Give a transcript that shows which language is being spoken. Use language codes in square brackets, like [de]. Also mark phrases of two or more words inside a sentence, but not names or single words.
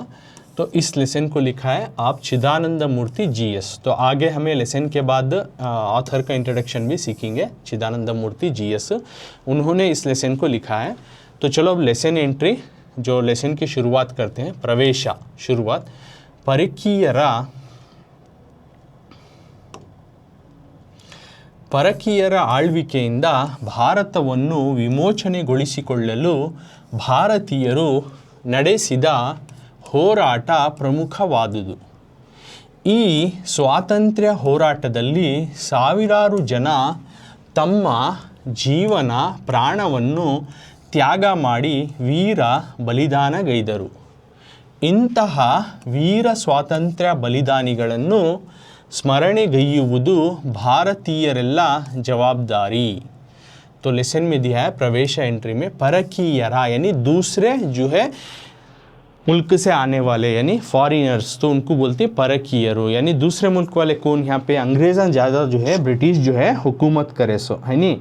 [hi] तो इस लेसन को लिखा है आप चिदानंद मूर्ति GS। तो आगे हमें लेसन के बाद ऑथर का इंट्रोडक्शन भी सीखेंगे, चिदानंद मूर्ति GS उन्होंने इस लेसन को लिखा है। तो चलो अब [en] lesson entry, [hi] जो लेसन की शुरुआत करते हैं। प्रवेश शुरुआत, [kn] ಪರಕೀಯರ ಆಳ್ವಿಕೆಯಿಂದ ಭಾರತವನ್ನು ವಿಮೋಚನೆಗೊಳಿಸಿಕೊಳ್ಳಲು ಭಾರತೀಯರು ನಡೆಸಿದ ಹೋರಾಟ ಪ್ರಮುಖವಾದುದು। ಈ ಸ್ವಾತಂತ್ರ್ಯ ಹೋರಾಟದಲ್ಲಿ ಸಾವಿರಾರು ಜನ ತಮ್ಮ ಜೀವನ ಪ್ರಾಣವನ್ನು ತ್ಯಾಗ ಮಾಡಿ ವೀರ ಬಲಿದಾನಗೈದರು। ಇಂತಹ ವೀರ ಸ್ವಾತಂತ್ರ್ಯ ಬಲಿದಾನಿಗಳನ್ನು ಸ್ಮರಣೆಗೈಯುವುದು ಭಾರತೀಯರೆಲ್ಲ ಜವಾಬ್ದಾರಿ। [hi] तो लेसन में दिया है प्रवेश एंट्री में परकीयरा यानी दूसरे जो है मुल्क से आने वाले यानी फॉरेनर्स, तो उनको बोलते हैं परकीयरो। यानी दूसरे मुल्क वाले कौन, यहाँ पे अंग्रेज़ ज़्यादा जो है ब्रिटिश जो है हुकूमत करे सो है नहीं।